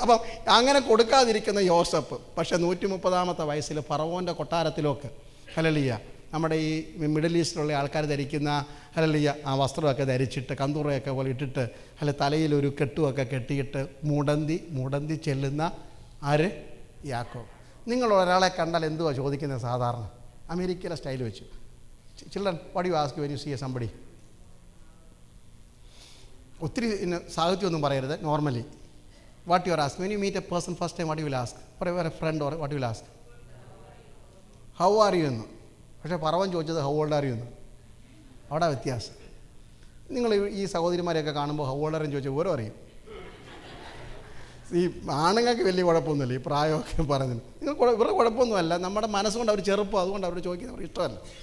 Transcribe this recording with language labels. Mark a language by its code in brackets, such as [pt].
[ml] അപ്പം അങ്ങനെ കൊടുക്കാതിരിക്കുന്ന യോസഫ് പക്ഷേ 130 വയസ്സിൽ ഫറവോൻ്റെ കൊട്ടാരത്തിലൊക്കെ ഹല്ലേലൂയ നമ്മുടെ ഈ മിഡിൽ ഈസ്റ്റിലുള്ള ആൾക്കാർ ധരിക്കുന്ന ഹല്ലേലൂയ ആ വസ്ത്രമൊക്കെ ധരിച്ചിട്ട് കന്തൂറയൊക്കെ പോലെ ഇട്ടിട്ട് തലയിലൊരു കെട്ടുമൊക്കെ കെട്ടിയിട്ട് മുടന്തി ചെല്ലുന്ന ആര്? യാക്കോബ്. നിങ്ങൾ ഒരാളെ കണ്ടാൽ എന്തുവാ ചോദിക്കുന്നത്? സാധാരണ അമേരിക്കയിലെ സ്റ്റൈൽ വെച്ച്, [en] Children what you ask when you see a somebody. [ml] ഒത്തിരി സാഹിത്യമൊന്നും പറയരുത്. [en] Normally what you are asking when you meet a person first time, what you will ask? For a friend or what you will ask? How are you എന്ന്. [ml] പക്ഷേ പറവൻ ചോദിച്ചത് [en] how old are you [ml] എന്ന്. അവിടെ വ്യത്യാസം. നിങ്ങൾ ഈ സഹോദരിമാരെയൊക്കെ കാണുമ്പോൾ [en] how old are you [ml] ചോദിച്ചാൽ ഓരോ അറിയും. ഈ ആണുങ്ങൾക്ക് വലിയ കുഴപ്പമൊന്നുമില്ല ഈ പ്രായമൊക്കെ പറഞ്ഞത്. ഇവരുടെ കുഴപ്പമൊന്നുമല്ല, നമ്മുടെ മനസ്സുകൊണ്ട് അവർ ചെറുപ്പം, അതുകൊണ്ട് അവർ ചോദിക്കുന്നത് ഇഷ്ടമല്ല.